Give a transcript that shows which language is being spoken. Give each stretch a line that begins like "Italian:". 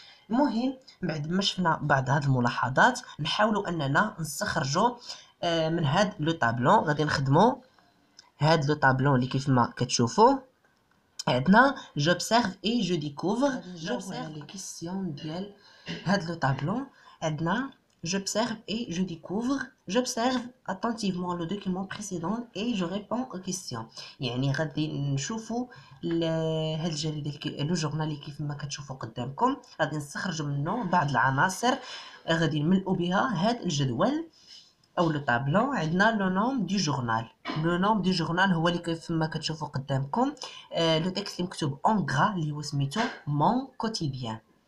Arabic: المهم بعد ما شفنا بعض هاد الملاحظات نحاولوا اننا نستخرجوا من هاد لو طابلون. غادي نخدموا هاد لو طابلون اللي كيف ما كتشوفوا عندنا
French: j'observe et je découvre. j'observe les questions
Arabic: ديال هاد
French: لو طابلون.
Arabic: عندنا
French: j'observe et je découvre. j'observe attentivement le document précédent et je réponds aux questions.
Arabic: يعني غادي نشوفوا هاد الجريده لو جورنال اللي كيف ما كتشوفوا قدامكم. غادي نستخرجوا منه بعض العناصر غادي نملؤوا بها هاد الجدول او لو طابلون. عندنا لو نوم دو جورنال. لو نوم دو جورنال هو اللي كيف ما كتشوفوا قدامكم لو تكست اللي مكتوب اون غرا اللي هو سميتو مون كوتيديان.